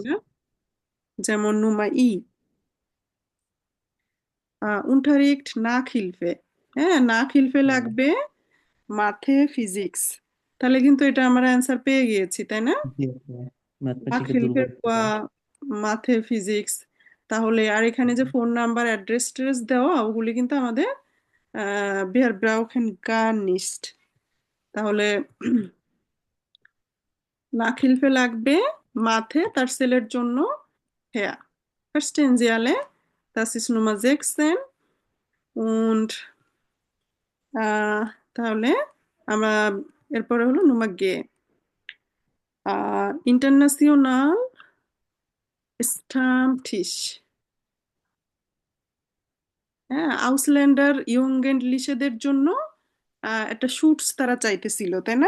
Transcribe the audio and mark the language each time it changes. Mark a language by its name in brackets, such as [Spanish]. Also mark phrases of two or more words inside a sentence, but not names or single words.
[Bangla] কিনা। যেমন নুমা ই, [German] Unterricht Nachhilfe, [Bangla] হ্যাঁ Nachhilfe হুম। লাগবে [German] Mathe Physik, [Bangla] তাহলে কিন্তু এটা আমরা অ্যান্সার পেয়ে গিয়েছি, তাই না? জি আপু, ম্যাথমেটিকে Nachhilfe দুর্বল ছিল। [German] Mathe Physik. [Bangla] তাহলে আর এখানে যে ফোন নাম্বার, অ্যাড্রেস ট্রেস দেওয়া, ওগুলি কিন্তু আমাদের [German] wir brauchen gar nicht। [Bangla] তাহলে Nachhilfe লাগবে মাথে তার ছেলের জন্য, হ্যাঁ। [German] Verstehen Sie alle? Das ist Nummer 16 und [Bangla] তাহলে আমরা এরপরে হলো [German] Nummer G. International Stammtisch. [Bangla] হ্যাঁ, [German] Ausländer Jugendlichen [Bangla] জন্য একটা শুটস তারা চাইতেছিল, তাই না?